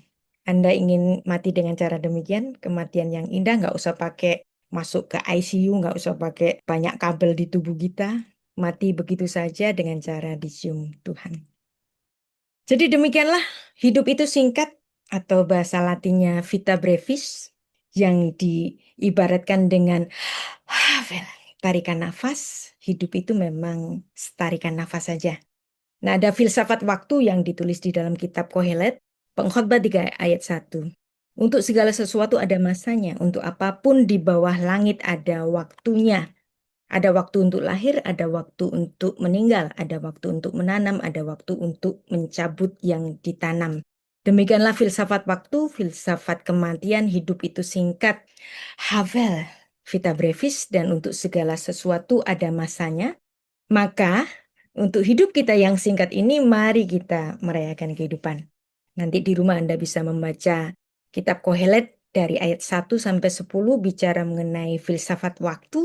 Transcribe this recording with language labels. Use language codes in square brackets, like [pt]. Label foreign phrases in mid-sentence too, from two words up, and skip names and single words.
[id] Anda ingin mati dengan cara demikian, kematian yang indah, nggak usah pakai masuk ke ICU, nggak usah pakai banyak kabel di tubuh kita. Mati begitu saja dengan cara dicium Tuhan. Jadi demikianlah hidup itu singkat, atau bahasa latinnya [la] vita brevis, [id] yang diibaratkan dengan tarikan nafas. Hidup itu memang tarikan nafas saja. Nah, ada filsafat waktu yang ditulis di dalam kitab Kohelet, Pengkhotbah 3 ayat 1. Untuk segala sesuatu ada masanya, untuk apapun di bawah langit ada waktunya. Ada waktu untuk lahir, ada waktu untuk meninggal, ada waktu untuk menanam, ada waktu untuk mencabut yang ditanam. Demikianlah filsafat waktu, filsafat kematian, hidup itu singkat. [la] Havel, vita brevis, [id] dan untuk segala sesuatu ada masanya. Maka untuk hidup kita yang singkat ini, mari kita merayakan kehidupan. Nanti di rumah Anda bisa membaca kitab Kohelet dari ayat 1 sampai 10 bicara mengenai filsafat waktu.